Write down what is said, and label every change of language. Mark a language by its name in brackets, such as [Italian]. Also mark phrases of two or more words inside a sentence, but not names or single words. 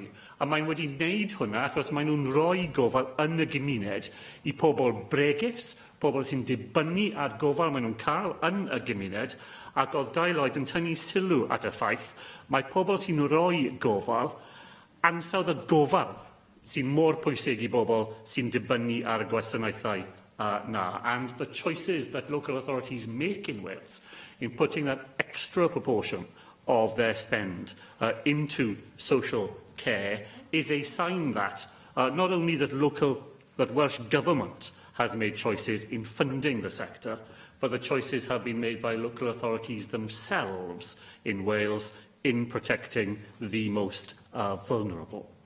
[Welsh] A maen wedi wneud hwnna achos maen nhw'n rhoi gofal yn y gymuned I pobl bregus, pobl sy'n dibynnu ar gofal maen nhw'n cael yn y gymuned, ac oedd Daelod yn tynnu sylw at y ffaith mae pobl sy'n rhoi gofal ansawdd y gofal sy'n mor pwysig I bobl sy'n dibynnu ar y gwasanaethau na. [English] And the choices that local authorities make in Wales in putting that extra proportion of their spend into social care is a sign that not only that Welsh Government has made choices in funding the sector, but the choices have been made by local authorities themselves in Wales in protecting the most vulnerable.